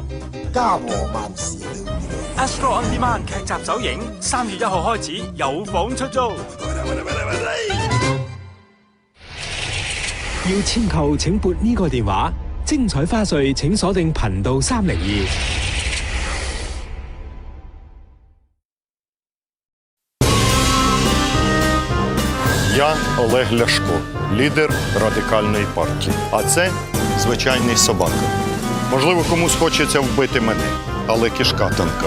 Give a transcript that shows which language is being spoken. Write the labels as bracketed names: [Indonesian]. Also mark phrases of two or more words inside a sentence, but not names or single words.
[Cantonese] 家和萬事。 Astro On Demand 劇集首映，3月1號開始有房出租。要簽購請撥呢個電話，精彩花絮請鎖定頻道302。 [Ukrainian] Я Олег Ляшко, лідер Радикальної партії. А це звичайний собака. Можливо, комусь хочеться вбити мене, але кишка тонка.